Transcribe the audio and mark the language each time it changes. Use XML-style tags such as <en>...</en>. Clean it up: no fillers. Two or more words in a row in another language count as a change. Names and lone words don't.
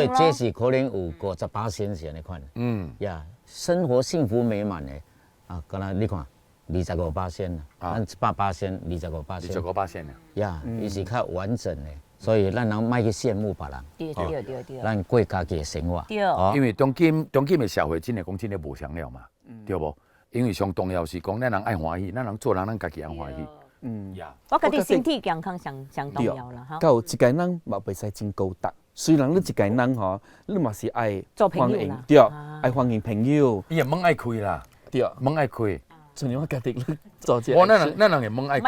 <nan>所以這是可能有50%是安尼款。呀，生活幸福美滿的，啊，敢若你看。25%啊，咱100%、 25%啊，呀，伊是較完整的，所以咱人莫去羨慕別人，對，咱過家己的生活。對，因為當今的社會真係講真係無常了嘛，對無？因為上重要是講咱人愛歡喜，咱人做人咱家己愛歡喜。我覺得身體健康上重要啦，哈。夠一個人嘛袂使真高大，雖然你一個人吼，你嘛是愛做朋友啦，對，愛歡迎朋友。伊個門愛開啦，對，門愛開。像我家己做這，我咱人嘅門愛開，</nan>